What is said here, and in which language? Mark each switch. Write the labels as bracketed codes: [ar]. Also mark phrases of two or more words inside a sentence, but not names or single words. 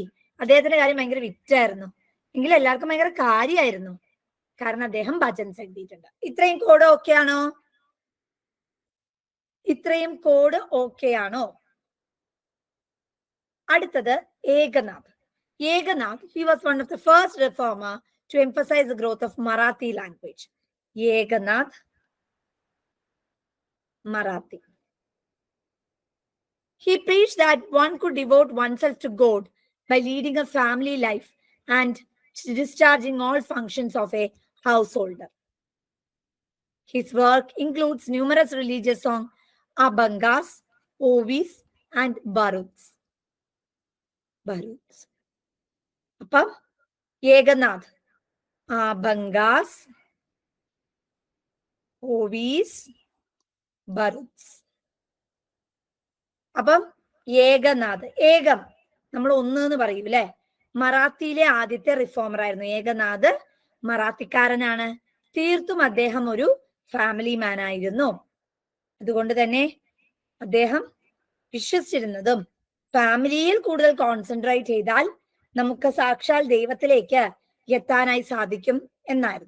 [ml] അദ്ദേഹത്തിന്റെ കാര്യം ഭയങ്കര വിറ്റായിരുന്നു. എങ്കിലും എല്ലാവർക്കും ഭയങ്കര കാര്യമായിരുന്നു. കാരണം അദ്ദേഹം ഭജൻസ് എഴുതിയിട്ടുണ്ട്. ഇത്രയും കോഡ് ഓക്കെ ആണോ? അടുത്തത് ഏകനാഥ്. [en] he was one of the first reformer to emphasize the growth of Marathi language. Ekanath Marathi. He preached that one could devote oneself to God by leading a family life and discharging all functions of a householder. His work includes numerous religious songs, abhangas, ovis, and baruds. [ml] അപ്പം ഏകനാഥ്, [mr] abhangas, ovis, baruds. [ml] അപ്പം ഏകനാഥ്, ഏകം നമ്മൾ ഒന്ന് എന്ന് പറയും അല്ലെ. മറാത്തിയിലെ ആദ്യത്തെ റിഫോമർ ആയിരുന്നു ഏകനാഥ്. മറാത്തിക്കാരനാണ്. തീർത്തും അദ്ദേഹം ഒരു [en] family man [ml] ആയിരുന്നു. അതുകൊണ്ട് തന്നെ അദ്ദേഹം വിശ്വസിച്ചിരുന്നതും ഫാമിലിയിൽ കൂടുതൽ കോൺസെൻട്രേറ്റ് ചെയ്താൽ നമുക്ക് സാക്ഷാൽ ദൈവത്തിലേക്ക് എത്താനായി സാധിക്കും എന്നായിരുന്നു.